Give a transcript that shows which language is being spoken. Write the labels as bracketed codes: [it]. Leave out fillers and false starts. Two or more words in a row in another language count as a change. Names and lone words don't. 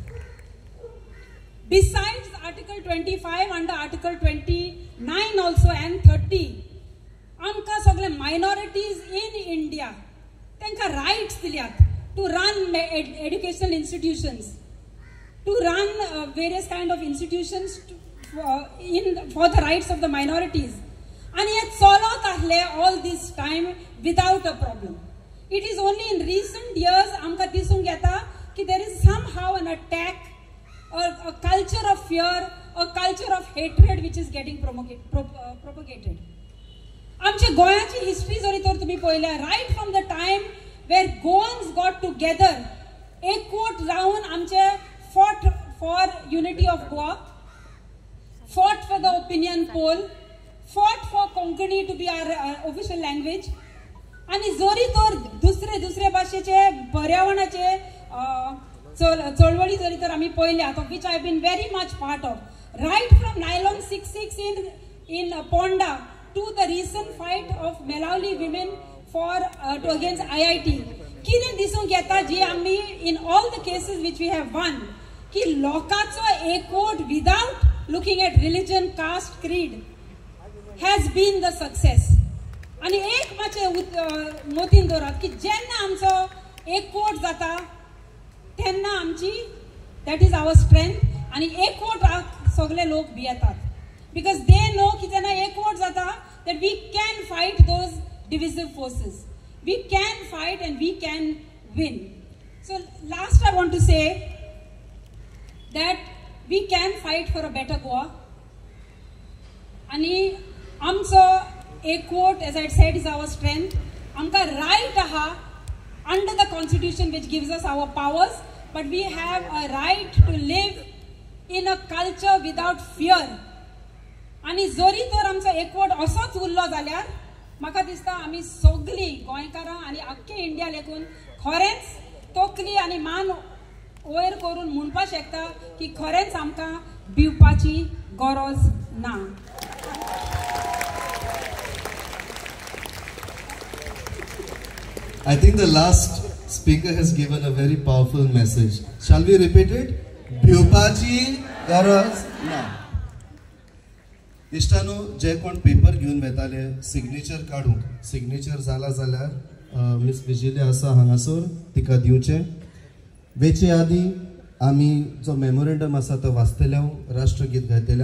[en] Besides Article 25, under Article 29 also and 30, [kok] amka sagle [en] minorities in India [kok] tenka rights dilyat [en] to run educational institutions, to run various kind of institutions for the rights of the minorities. And yet [kok] solot ahle [en] all this time without a problem. It is only in recent years [kok] amka disung yeta ki [en] there is somehow an attack or a culture of fear, a culture of hatred which is getting propagated. [kok] आमच्या गोंयाची हिस्ट्री जरी तर तुम्ही पळयल्या, [en] right from the time where Goans got together, [kok] एकवट जावन आमचे [en] fought for unity of Goa, fought for the opinion poll, fought for Konkani to be our official language, [kok] आणि जरी तर दुसरे भाशेचे पर्यावरणाचे चळवळी जरी तर आम्ही पळयल्यात, [en] of which I been very much part of, right from Nylon 66 in Ponda to the recent fight of Melauli women for against IIT. [kok] कितें दिसूंक येता जी आमी [en] in all the cases which we have won, [kok] की लोकांचो एकवट [en] without looking at religion, caste, creed has been the success. [kok] आणि एक मातशें मोतीन दवरात की जेन्ना आमचो एकवट जाता तेन्ना आमची [en] that is our strength, [kok] आणि एकवट सगळे लोक भियेतात, [en] because they know की [kok] जेन्ना एकवट जाता [en] that we can fight those divisive forces. We can fight and we can win. So last I want to say that we can fight for a better Goa. [kok] आणि आमचो एकवट, [en] as I said, is our strength. [kok] आमका right aha [en] under the constitution which gives us our powers, but we have a right to live in a culture without fear. [kok] आणि जरी तर आमचो एकवट असोच उरलो जाल्यार म्हाका दिसता आमी सगळी गोंयकारां आणि अख्खे इंडिया लेकून खरेंच तोकली आणि मान वयर करून म्हणपाक शकता की खरेंच आमकां भिवपाची गरज ना. [en] I think the last speaker has given a very powerful message. Shall we repeat it? [kok] भिवपाची गरज ना. इश्टानो, जे कोण पेपर घेऊन वेताले सिग्नेचर काढूंक, सिग्नेचर जाला जाल्यार मिस विजिले आसा हांगासर तिका दिवचे. वेचे आदी आमी जो मेमोरेंडम आसा तो वाचतले, राष्ट्रगीत गायतले.